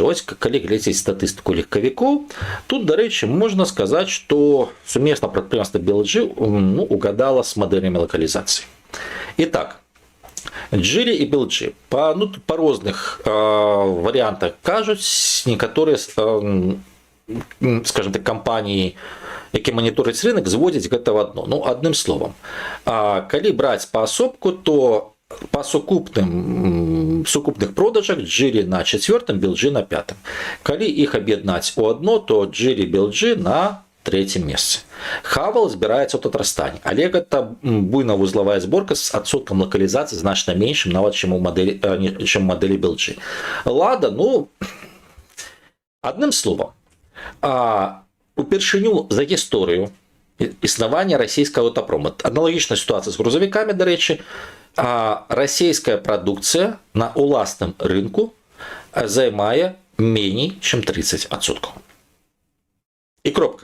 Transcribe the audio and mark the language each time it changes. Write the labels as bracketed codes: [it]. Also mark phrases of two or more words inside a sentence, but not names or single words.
[be] Ось, калі глядзець статыстыку легкавікоў, тут, дарэчы, можна сказаць, што сумесна прадпрыемства BLG угадала з мадэлями лакалізацыі. Итак, Geely і BLG па розных варыянтах кажуць, некаторыя, скажем так, компании, які монітораць рынок, зводзяць гэта [ru] в одно. Ну, одним словом, [be] калі браць паасобку, то па сукупных продажах Geely на 4-м, BLG на 5-м. Калі іх аб'яднаць у одно, то Geely, BLG на 3-м месцы. Хавал збіраецца ў Татарстане, але гэта буйна-вузлавая зборка з адсоткам лакалізацыі значна меншым нават, чым у мадэлі BLG. [ru] Лада, ну, одним словом, [be] упершыню за гісторыю існавання расійскага аўтапрома. Аналагічная сітуацыя з грузавікамі, дарэчы, расійская прадукцыя на ўласным рынку займае меней, чым 30%. І кропка.